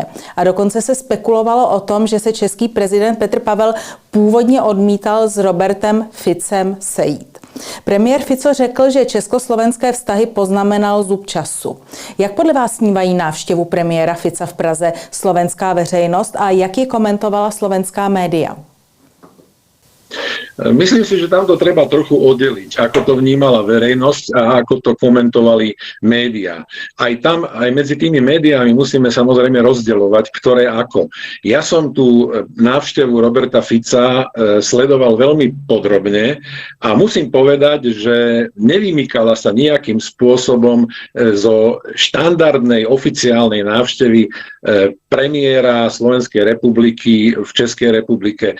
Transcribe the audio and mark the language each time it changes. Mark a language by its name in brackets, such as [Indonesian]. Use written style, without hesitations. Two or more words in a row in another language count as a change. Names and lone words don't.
[Czech] A dokonce se spekulovalo o tom, že se český prezident Petr Pavel původně odmítal s Robertem Ficem sejít. Premiér Fico řekl, že československé vztahy poznamenal zub času. Jak podle vás vnímají návštěvu premiéra Fica v Praze slovenská veřejnost a jak ji komentovala slovenská média? [Slovak] Myslím si, že tam to treba trochu oddeliť, ako to vnímala verejnosť a ako to komentovali médiá. Aj tam, aj medzi tými médiami musíme samozrejme rozdeľovať, ktoré ako. Ja som tú návštevu Roberta Fica sledoval veľmi podrobne a musím povedať, že nevymykala sa nejakým spôsobom zo štandardnej oficiálnej návštevy premiéra Slovenskej republiky v Českej republike.